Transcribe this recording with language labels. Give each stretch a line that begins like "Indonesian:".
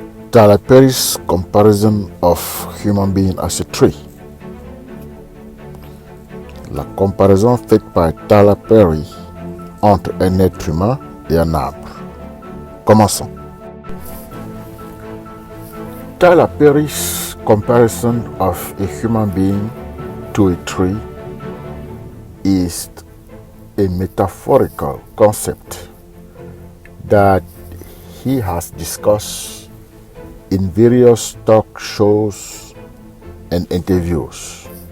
English: Tyler Perry's comparison of human being as a tree.
French: La comparaison faite par Tyler Perry entre un être humain et un arbre. Commençons.
English: Tyler Perry's comparison of a human being to a tree is a metaphorical concept that he has discussed in various talk shows and interviews.